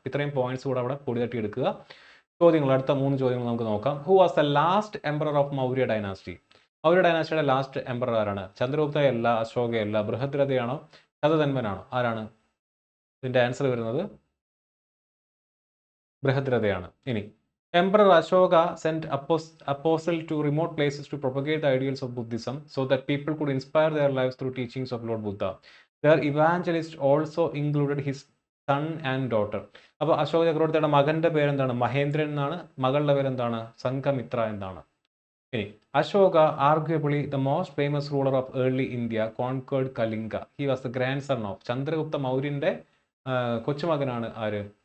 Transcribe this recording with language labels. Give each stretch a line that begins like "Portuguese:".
Malayalam: ഇത്രയും പോയിന്റ്സ് കൂടെ അവിടെ പൊടി തട്ടി എടുക്കുക. ചോദ്യങ്ങൾ, അടുത്ത 3 ചോദ്യങ്ങൾ നമുക്ക് നോക്കാം.
English: Who was the last emperor of Maurya dynasty?
Malayalam: Maurya ഡൈനാസ്റ്റിയുടെ last emperor ആരാണ്? ചന്ദ്രഗുപ്തയല്ല, അശോകയല്ല, ബൃഹദ്രഥയാണോ, ശതധന്വനാണോ? ആരാണ്? ഇതിന്റെ ആൻസർ വരുന്നത് ബൃഹദ്രഥയാണ്.
English: ഇനി Emperor Ashoka sent apostle to remote places to propagate the ideals of Buddhism so that people could inspire their lives through teachings of Lord Buddha. Their evangelist also included his son and daughter.
Malayalam: അപ്പോൾ അശോക ചക്രവർത്തിയുടെ മകന്റെ പേരെന്താണ്? മഹേന്ദ്രൻ എന്നാണ്. മകളുടെ പേരെന്താണ്? സംഘമിത്ര എന്നാണ്.
English: ഇനി Ashoka, arguably the most famous ruler of early India, conquered Kalinga. He was the grandson of.
Malayalam: Chandragupta മൗര്യന്റെ കൊച്ചുമകനാണ് ആര്?